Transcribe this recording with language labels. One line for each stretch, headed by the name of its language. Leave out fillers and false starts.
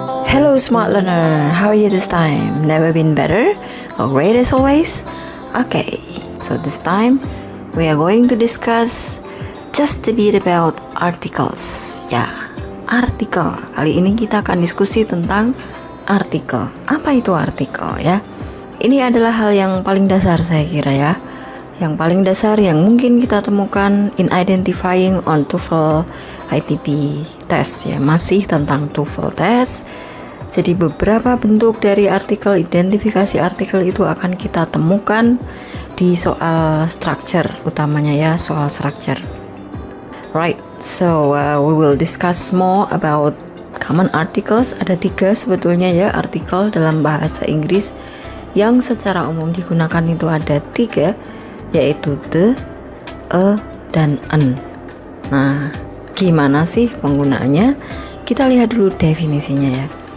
English: Hello smart learner, how are you this time? Never been better? Or great as always? Okay, so this time we are going to discuss just a bit about articles.
Indonesian: Ya, artikel. Kali ini kita akan diskusi tentang artikel. Apa itu artikel ya? Ini adalah hal yang paling dasar saya kira ya. Yang paling dasar yang mungkin kita temukan
English: in identifying on TOEFL ITP test
Indonesian: ya. Masih tentang TOEFL test. Jadi beberapa bentuk dari artikel, identifikasi artikel itu akan kita temukan di soal structure utamanya ya, soal structure.
English: Right, so we will discuss more about common articles.
Indonesian: Ada 3 sebetulnya ya artikel dalam bahasa Inggris yang secara umum digunakan itu ada 3, yaitu the, a, dan an. Nah, gimana sih penggunaannya? Kita lihat dulu definisinya ya.